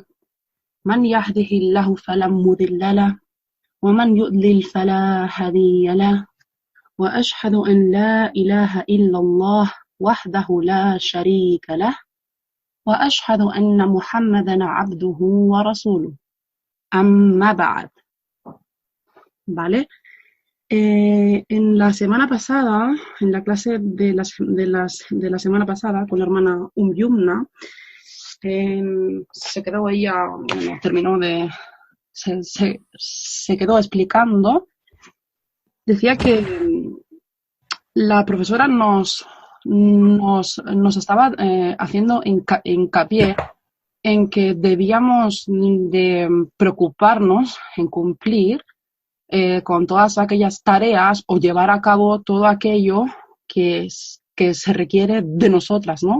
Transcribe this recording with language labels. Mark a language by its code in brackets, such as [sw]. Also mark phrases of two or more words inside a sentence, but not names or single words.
[ar] من يهده الله فلا مضل له و من يضلل فلا هادي له. و أشهد أن لا إله إلا الله وحده لا شريك له و أشهد أن محمدا عبده و رسوله. أما بعد. [es] ¿Vale? En la semana pasada, en la clase de la semana pasada con la hermana Yumna, se quedó ella, bueno, se quedó explicando, decía que la profesora nos estaba haciendo hincapié en que debíamos de preocuparnos en cumplir con todas aquellas tareas o llevar a cabo todo aquello que se requiere de nosotras, ¿no?